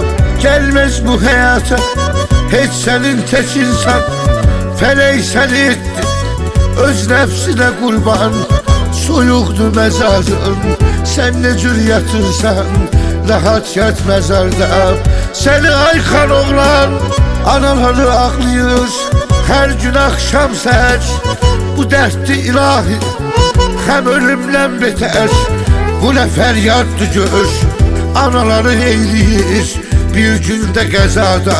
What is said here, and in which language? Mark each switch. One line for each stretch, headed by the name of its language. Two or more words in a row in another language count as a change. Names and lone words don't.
Turkish: Gelmez bu hayata hiç senin tek insan. Felek seni etti öz nefsine kurban.
Azerbaijani: Soyuqdu mezarın, sen ne cür yatırsan rahat yat mezarda. Seni ayxan oğlan, anaları ağlayır hər gün axşam səhər. Bu dərddir ilahi, həm ölümdən betər. Bu nə fəryaddır gör, anaları eyləyir bir gündə qəzada.